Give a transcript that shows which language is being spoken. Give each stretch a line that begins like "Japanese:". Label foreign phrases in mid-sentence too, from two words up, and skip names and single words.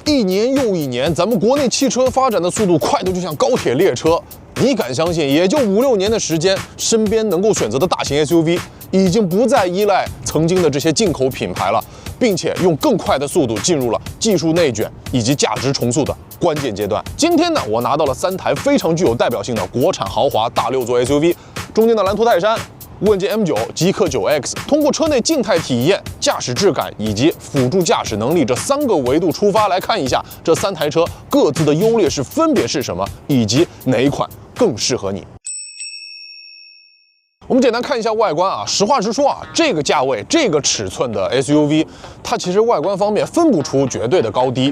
Chinese: 一年又一年，咱們國內汽車發展的速度快得就像高鐵列車。你敢相信，也就5、6年的時間，身邊能夠選擇的大型 SUV 已經不再依賴曾经的這些進口品牌了，並且用更快的速度進入了技術內卷以及價值重塑的關鍵階段。今天呢，我拿到了3台非常具有代表性的國產豪華大6座 SUV， 中间的蓝图泰山、问界 M9、极氪 9X，通過車內靜態體驗、駕駛質感以及輔助駕駛能力這3個維度出發，來看一下這3台車各自的優劣勢分別是什麼，以及哪一款更適合你。我们简单看一下外觀啊，實話實說啊，這個價位、這個尺寸的 SUV， 它其實外觀方面分不出絕對的高低。